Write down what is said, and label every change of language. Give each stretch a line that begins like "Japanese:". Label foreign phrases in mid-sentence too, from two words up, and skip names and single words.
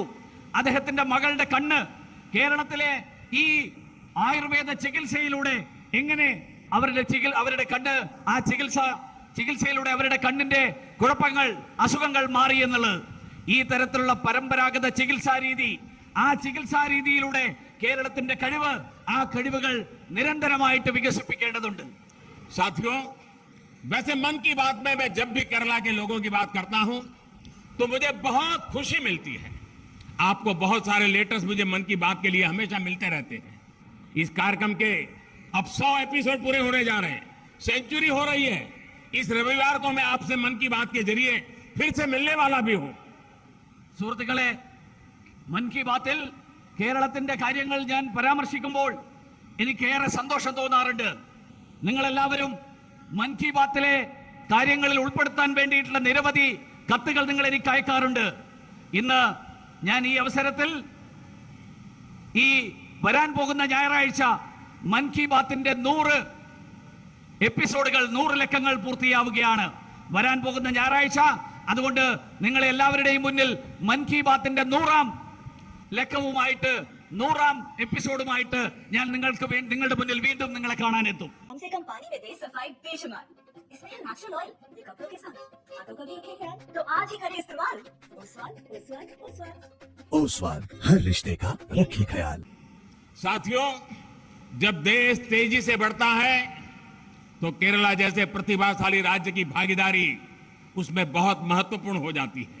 Malayalam: അദ്ദേഹത്തിന്റെ മകളുടെ കണ്ണ് കേരളത്തിലെ ഈ ആയുർവേദ ചികിത്സയിലൂടെ എങ്ങനെ അവരുടെ കണ്ണ്, ആ ചികിത്സയിലൂടെ അവരുടെ കണ്ണിന്റെ കുഴപ്പങ്ങൾ, അസുഖങ്ങൾ മാറി എന്നുള്ളത്. ഈ തരത്തിലുള്ള പരമ്പരാഗത ചികിത്സാ രീതി, ആ ചികിത്സാ രീതിയിലൂടെ കേരളത്തിന്റെ കഴിവ്, ആ കഴിവുകൾ നിരന്തരമായിട്ട് വികസിപ്പിക്കേണ്ടതുണ്ട്.
Hindi: साथियों, वैसे मन की बात में मैं जब भी केरला के लोगों की बात करता हूं तो मुझे बहुत खुशी मिलती है। आपको बहुत सारे लेटर्स मुझे मन की बात के लिए हमेशा मिलते रहते हैं। इस कार्यक्रम के अब 100 एपिसोड पूरे होने जा रहे हैं, सेंचुरी हो रही है। इस रविवार को मैं आपसे मन की बात के जरिए फिर से मिलने वाला भी हूं।
Malayalam: സുഹൃത്തുക്കളെ, മൻ കി ബാത്തിൽ കേരളത്തിന്റെ കാര്യങ്ങൾ ഞാൻ പരാമർശിക്കുമ്പോൾ എനിക്കേറെ സന്തോഷം തോന്നാറുണ്ട്. നിങ്ങളെല്ലാവരും മൻ കി ബാത്തിലെ കാര്യങ്ങളിൽ ഉൾപ്പെടുത്താൻ വേണ്ടിയിട്ടുള്ള നിരവധി കത്തുകൾ നിങ്ങൾ എനിക്ക് അയക്കാറുണ്ട്. ഇന്ന് ഞാൻ ഈ അവസരത്തിൽ ഈ വരാൻ പോകുന്ന ഞായറാഴ്ച മൻ കി ബാത്തിന്റെ 100 എപ്പിസോഡുകൾ 100 ലക്കങ്ങൾ പൂർത്തിയാവുകയാണ് വരാൻ പോകുന്ന ഞായറാഴ്ച. അതുകൊണ്ട് നിങ്ങളെ എല്ലാവരുടെയും മുന്നിൽ മൻ കി ബാത്തിന്റെ 100ാം ലക്കവുമായിട്ട് 100ാം എപ്പിസോഡുമായിട്ട് ഞാൻ നിങ്ങളുടെ മുന്നിൽ വീണ്ടും നിങ്ങളെ കാണാനെത്തും.
Hindi: कम से कम पानी में दे सफाई बेशुमार, इसमें है
English: natural oil,
Hindi: ये कपड़ों के साथ हाथों का भी रखे ख्याल, तो आज ही करें इस्तेमाल। ओसवाल ओसवाल ओसवाल ओसवाल हर रिश्ते का रखे ख्याल। साथियों, जब देश तेजी से बढ़ता है तो केरला जैसे प्रतिभाशाली राज्य की भागीदारी उसमें बहुत महत्वपूर्ण हो जाती है।